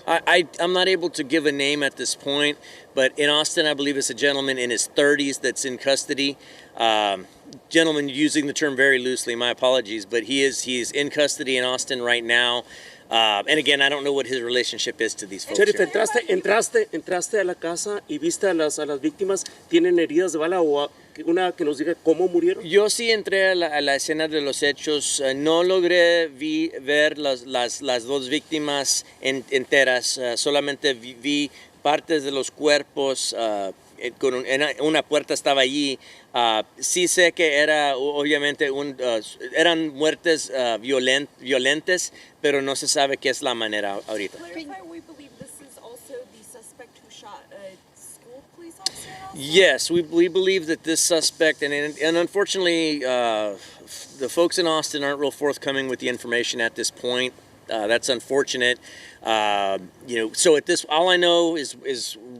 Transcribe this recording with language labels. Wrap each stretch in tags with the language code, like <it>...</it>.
<en>I'm not able to give a name at this point, but in Austin, I believe it's a gentleman in his 30s that's in custody. Gentleman, using the term very loosely, my apologies, but he's in custody in Austin right now. And again, I don't know what his relationship is to these folks.</en> <es>Sheriff, entraste a la casa y viste a las víctimas. ¿Tienen heridas de bala o una que nos diga cómo murieron? Yo sí entré a la escena de los hechos. No logré ver las 2 víctimas enteras. Solamente vi partes de los cuerpos. Con una puerta estaba allí. Sí sé que era obviamente eran muertes violentas, pero no se sabe qué es la manera ahorita.</es> <en>We believe this is also the suspect who shot a school police officer? Yes, we believe that this suspect, and unfortunately, the folks in Austin aren't real forthcoming with the information at this point. That's unfortunate. So at this, all I know is</en>